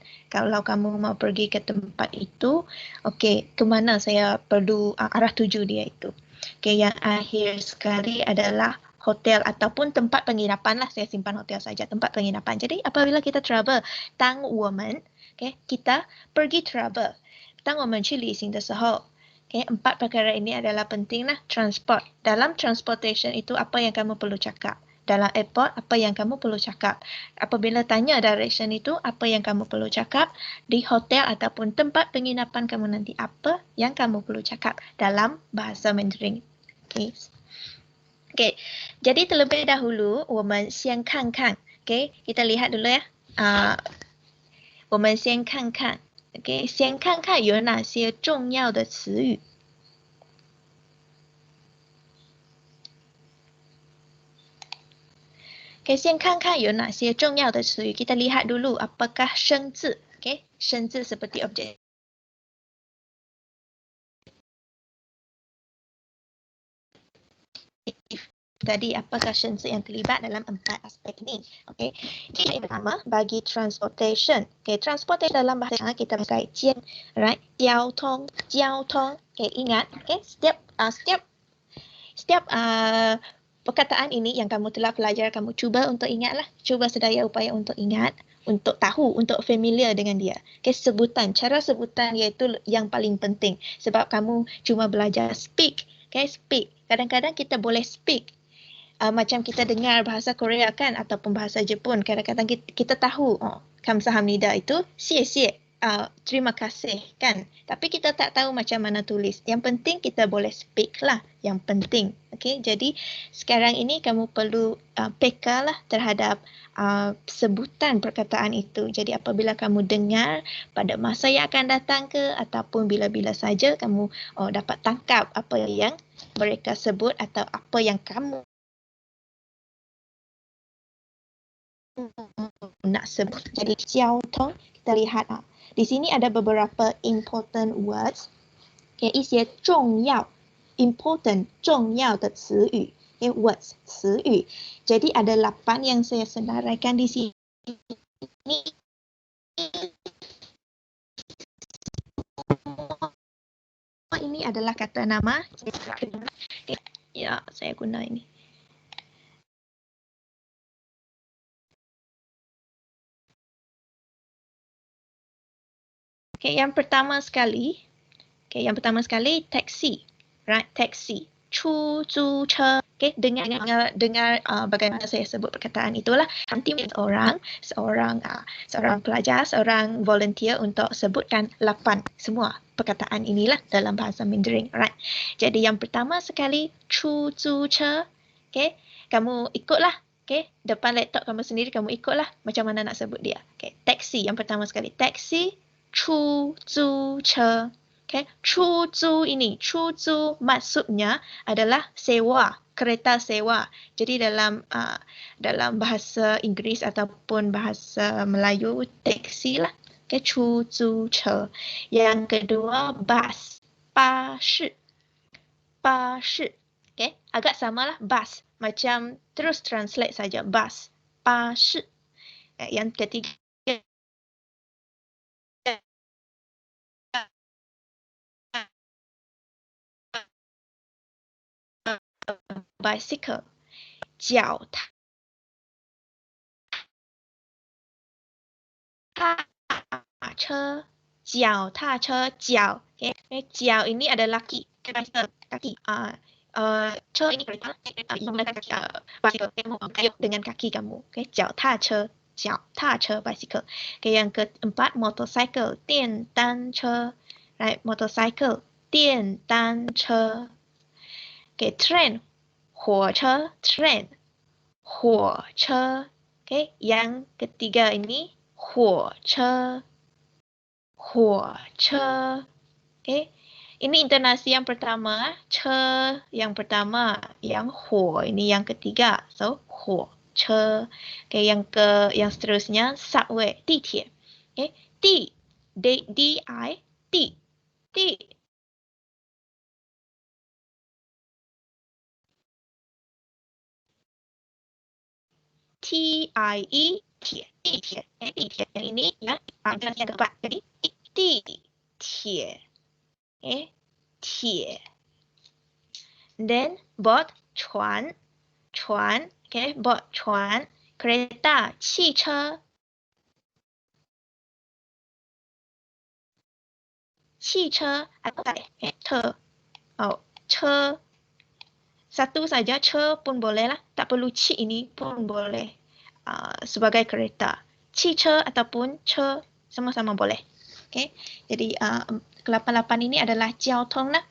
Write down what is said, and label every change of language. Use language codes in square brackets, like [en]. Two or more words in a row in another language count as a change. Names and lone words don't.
[ms] Kalau kamu mau pergi ke tempat itu, okay, ke mana saya perlu arah tuju dia itu. Okay, yang akhir sekali adalah hotel ataupun tempat penginapan lah. Saya simpan hotel saja, tempat penginapan. Jadi apabila kita travel, [zh] 当我们 [ms] okay, kita pergi travel. [zh] 当我们去旅行的时候, [ms] Okay, 4 perkara ini adalah penting lah. Transport. Dalam transportation itu apa yang kamu perlu cakap. Dalam airport, apa yang kamu perlu cakap. Apabila tanya direction itu, apa yang kamu perlu cakap. Di hotel ataupun tempat penginapan kamu nanti, apa yang kamu perlu cakap dalam bahasa Mandarin. Okay. Okay. Jadi terlebih dahulu, [zh] 我们先看看. [ms] Okay, kita lihat dulu ya. [zh] 我们先看看。Okay, 先看看有哪些重要的词语。Okay, 先看看有哪些重要的词语。 [ms] Kita lihat dulu apakah [zh] 生字。Okay, 生字 [ms] seperti objek. Tadi apakah 生字 yang terlibat dalam 4 aspek ini. Okay. Jadi yang pertama bagi transportation. Okay, transportation dalam bahasa kita pakai 交, right? 交通. Okay, ingat. Okay, setiap perkataan ini yang kamu telah pelajari, kamu cuba untuk ingatlah. Cuba sedaya upaya untuk ingat, untuk tahu, untuk familiar dengan dia. Okay, sebutan, cara sebutan iaitu yang paling penting. Sebab kamu cuma belajar speak. Okay, speak. Kadang-kadang kita boleh speak. Macam kita dengar bahasa Korea kan, ataupun bahasa Jepun. Kadang-kadang kita tahu, kamsahamnida itu, xie. Terima kasih kan. Tapi kita tak tahu macam mana tulis. Yang penting kita boleh speak lah. Yang penting. Okay? Jadi sekarang ini kamu perlu peka lah terhadap sebutan perkataan itu. Jadi apabila kamu dengar pada masa yang akan datang ke ataupun bila-bila saja kamu dapat tangkap apa yang mereka sebut atau apa yang kamu nak sebut. Jadi 交通 kita lihat di sini ada beberapa [en] important words, [zh] 一些重要 important 重要的词语 words 词语. [ms] Jadi ada 8 yang saya senaraikan di sini. Ini adalah kata nama. Ya, saya guna ini. Okay, yang pertama sekali, [en] taxi, right? [zh] Taxi, 出租车. [ms] Okay, dengar bagaimana saya sebut perkataan itulah. Nanti seorang pelajar, seorang volunteer untuk sebutkan 8 semua perkataan inilah dalam bahasa Mandarin, right? Jadi yang pertama sekali, [zh] 出租车. [ms] Okay, kamu ikutlah. Okay, depan laptop kamu sendiri kamu ikutlah macam mana nak sebut dia. Okay, taxi yang pertama sekali, taxi. 出租车. Okay, 出租ini, 出租 maksudnya adalah sewa, kereta sewa. Jadi dalam bahasa Inggeris ataupun bahasa Melayu, taksi lah. Okay, 出租车. Yang kedua, bus, [zh] 巴士. [ms] Okay, agak samalah bus. Macam terus translate saja, bus, [zh] 巴士. [ms] Yang ketiga, [zh] bicycle, 脚踏车, 脚. Okay. [ms] 脚 ini adalah kaki. Kaki. 车 ini kereta. Menggunakan kaki. Bicycle. Kamu dengan kaki kamu. Okay. [zh] 脚踏车, bicycle. [ms] Okay. Yang keempat, motorcycle, [zh] 电单车. Right. Motorcycle, 电单车. Okay. Train, 火车, train. 火车. Okay. [ms] Yang ketiga ini, [zh] 火车. [ms] Okay. Ini intonasi yang pertama, 车 yang pertama, yang 火 ini yang ketiga. So 火车. Okay, yang seterusnya, [zh] subway, 地铁. [ms] Okay, D-I, T-I-E, [zh] 地铁. [ms] Yang ini ya, yang keempat. Jadi 地铁. Okay, 铁. Then boat, [zh] 船. [ms] Okay, boat, 船. Kereta, 汽车. 汽车 atau Che satu saja, che pun boleh lah. Tak perlu ci ini pun boleh sebagai kereta. Ci che ataupun che sama-sama boleh. Okay. Jadi ke-8 ini adalah jiao tong lah.